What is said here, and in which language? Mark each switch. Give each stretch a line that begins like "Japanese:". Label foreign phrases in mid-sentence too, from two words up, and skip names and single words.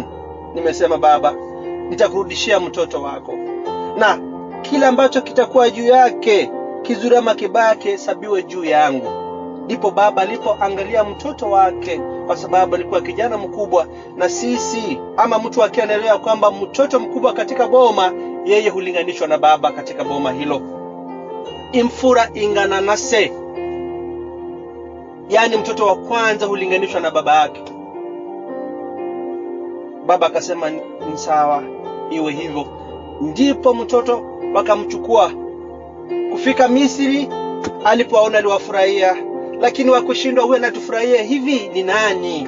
Swahili: Nimesema baba, nitakurudishia mtoto wako, na kila ambacho kitakuwa juu yake, kizuri ama kibaya, kihesabiwe juu yangu. Ndipo baba alipoangalia mtoto wake, kwa sababu alikuwa kijana mkubwa, na sisi ama mtu akianaelewa kwamba mtoto mkubwa katika boma, yeye hulinganishwa na baba katika boma hilo.
Rundi: Imfura ingana nase,
Swahili: yani mtoto wa kwanza hulinganishwa na baba yake. Baba akasema ni sawa, iwe hivyo. Ndipo mtoto wakamchukua kufika Misri. Alipoona aliwafurahia, lakini wakushindwa, huyu anatufurahia hivi ni nani?